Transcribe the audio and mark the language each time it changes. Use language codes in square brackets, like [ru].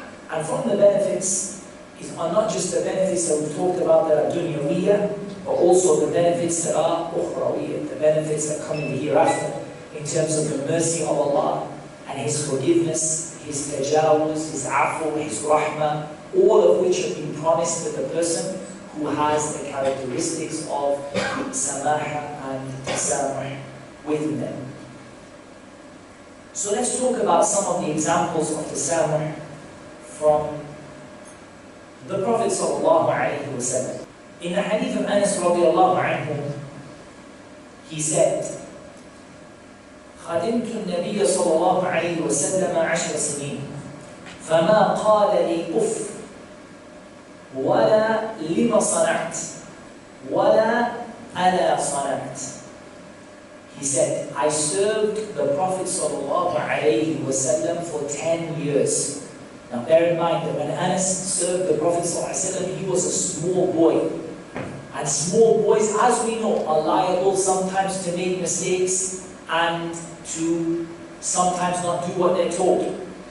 [en] And from the benefits are not just the benefits that we talked about that are dunyawiyya, but also the benefits that are ukhrawiyya, the benefits that come in the hereafter, in terms of the mercy of Allah and His forgiveness, His tajawuz, His afu, His rahmah, all of which have been promised to the person who has the characteristics of Samah and Tasamuh within them. So let's talk about some of the examples of Tasamuh from the Prophet sallallahu alaihi wasallam. In the hadith of Anas radiallahu anhu, he said, [ar] خدمت النبي صلى الله عليه وسلم 10 سنين فما قال لي أف ولا لما صنعت ولا ألا صنعت. [en] He said, I served the Prophet sallallahu alaihi wasallam for 10 years. Now bear in mind that when Anas served the Prophet sallallahu alaihi wasallam, he was a small boy. And small boys, as we know, are liable sometimes to make mistakes and to sometimes not do what they're told.